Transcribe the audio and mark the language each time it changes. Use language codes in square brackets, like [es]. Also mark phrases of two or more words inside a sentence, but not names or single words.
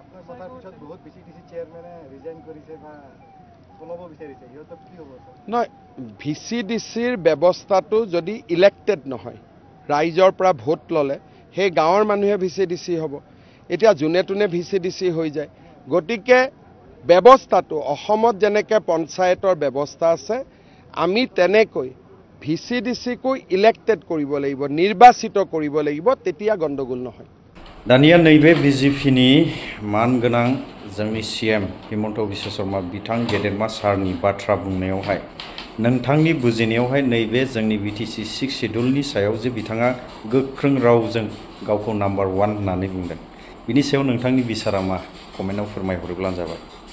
[as] নহয় ভিচিডিচিৰ ব্যৱস্থাটো যদি ইলেক্টেড নহয় ৰাইজৰ পৰা ভোট ল'লে সেই গাঁৱৰ মানুহে ভিচিডিচি হ'ব এতিয়া যোনে তোনে ভিচিডিচি হৈ যায় গতিকে ব্যৱস্থাটো অসমত যেনেকৈ পঞ্চায়তৰ ব্যৱস্থা আছে আমি তেনেকৈ ভিচিডিচিকো ইলেক্টেড কৰিব লাগিব নিৰ্বাচিত কৰিব লাগিব তেতিয়া গণ্ডগোল নহয় [brx] दानिया नैबे बिजेपिनि मानगोनां जोंनि सीएम हिमन्त बिश्व शर्मा बिथां गेदेरमा सारनि बाथ्रा बुंनायावहाय नोंथांनि बुजिनायावहाय नैबे जोंनि बिटिसि 6 शेड्यूलनि सायाव जे बिथाङा गोख्रों रावजों गावखौ नम्बर 1 होननानै बुंदों बिनि सायाव नोंथांनि बिसारा मा कमेन्टआव फोरमायहरोब्लानो जाबाय